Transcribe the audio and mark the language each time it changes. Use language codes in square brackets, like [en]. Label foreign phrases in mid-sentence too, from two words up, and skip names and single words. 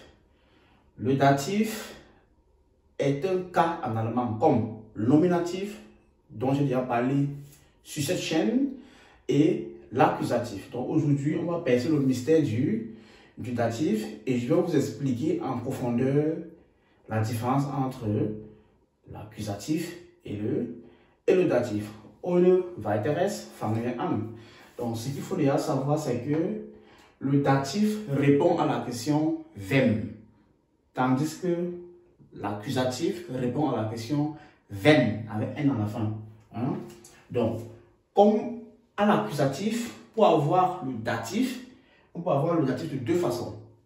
[fr] Le datif est un cas en allemand comme le nominatif dont j'ai déjà parlé sur cette chaîne et l'accusatif. Donc aujourd'hui, on va percer le mystère du datif et je vais vous expliquer en profondeur la différence entre l'accusatif et le datif. [de] Ohne weiteres fangen wir an. [fr] Donc, ce qu'il faut déjà savoir, c'est que le datif répond à la question wem, tandis que l'accusatif répond à la question wenn, avec n à la fin. Hein? Donc, comme à l'accusatif, pour avoir le datif, on peut avoir le datif de deux façons.